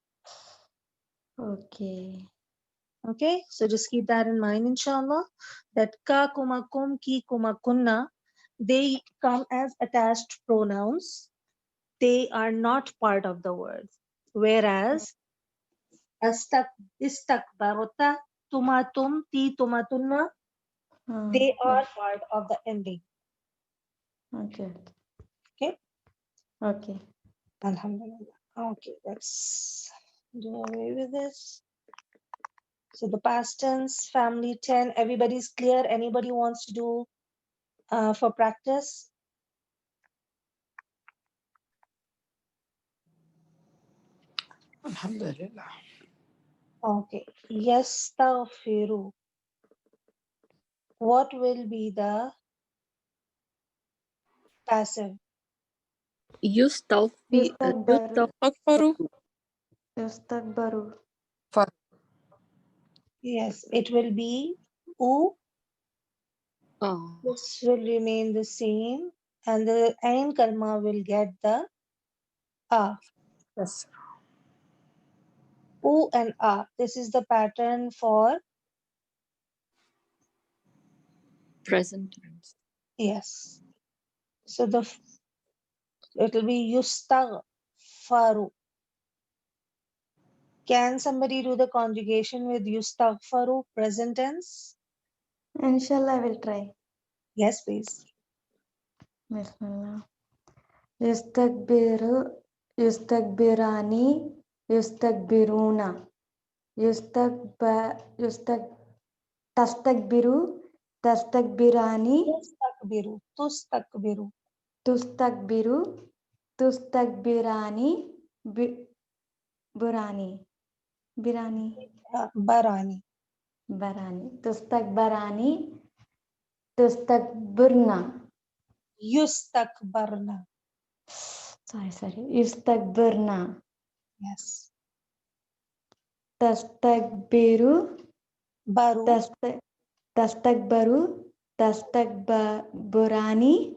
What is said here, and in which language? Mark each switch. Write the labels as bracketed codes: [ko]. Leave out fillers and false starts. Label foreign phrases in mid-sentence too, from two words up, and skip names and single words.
[en] Okay. Okay, so just keep that in mind, inshallah. That [ar] كَ، كُمَا، كُمْ، كِ، كُمَا، كُنَّ, [en] they come as attached pronouns. They are not part of the word. [ar] Whereas اسْتَكْ، اسْتَكْبَرْتَ، تُمَا تُمْ، تِ، تُمَا تُنَّ, [en] they are part of the ending. Okay. Okay, Okay. alhamdulillah. Okay, let's do away with this. So the past tense, family 10, everybody's clear. Anybody wants to do for practice? Alhamdulillah. Okay. Yastaghfiru. What will be the passive? Yustakbaru, Akbaru. yustakbaru. Far. Yes, it will be U. Oh, This will remain the same. And the Ain Kalma will get the A. Yes. U and A. This is the pattern for, present tense. yes. So it will be Yustaghfaru. Can somebody do the conjugation with Yustaghfaru, present tense? Inshallah, I will try. Yes, please. Bismillah. [ar] يُسْتَكْبِرُ، يُسْتَكْبِرَانِ، يُسْتَكْبِرُونَ. يُسْتَكْ تَسْتَكْبِرُ، تَسْتَكْبِرَانِ, تُسْتَكْبِرُ. تُسْتَكْبِرُ. تُسْتَكْبِرُ، تُسْتَكْبِرَانِ، بُرَانِ، بِرَانِ, Barani. barani, تُسْتَكْبَرَانِ، تُسْتَكْبِرْنَ. Yustakbarna. [en] Sorry, yustakbirna, Yes. [ar] tastakbiru, Baru. تَسْتَكْبَرُ، تَسْتَكْبُرَانِ.